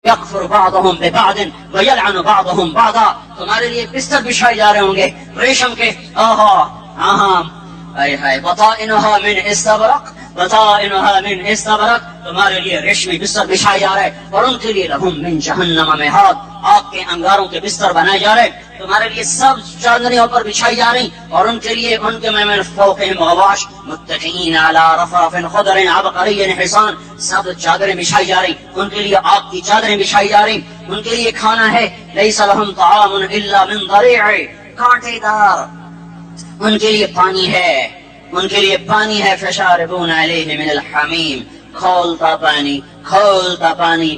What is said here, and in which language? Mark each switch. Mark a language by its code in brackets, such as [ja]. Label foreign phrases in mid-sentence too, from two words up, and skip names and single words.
[ar] يكفر بعضهم ببعض ويلعن بعضهم بعضا. [hi] तुम्हारे लिए बिस्तर बिछाए जा रहे होंगे रेशम के। [ar] بطائنها من إستبرق بطائنها من إستبرق. [hi] तुम्हारे लिए रेशमी बिस्तर बिछाए जा रहे और उनके लिए [ar] لهم من جهنم مهاد, [hi] आग के अंगारों के बिस्तर बनाए जा रहे। तुम्हारे लिए सब चादरें पर बिछाई जा रही और उनके लिए उनके में [ar] فوقهم غواش متكئين على رفارف خضر عبقري حسان. [hi] सब चादरें बिछाई जा रही, उनके लिए आग की चादरें बिछाई जा रही। उनके लिए खाना है [ar] ليس لهم طعام إلا من ضريع, [hi] कांटेदार। उनके लिए पानी है, उनके लिए पानी है। [ar] فشاربون عليه من الحميم, [hi] खौलता पानी, खौलता पानी।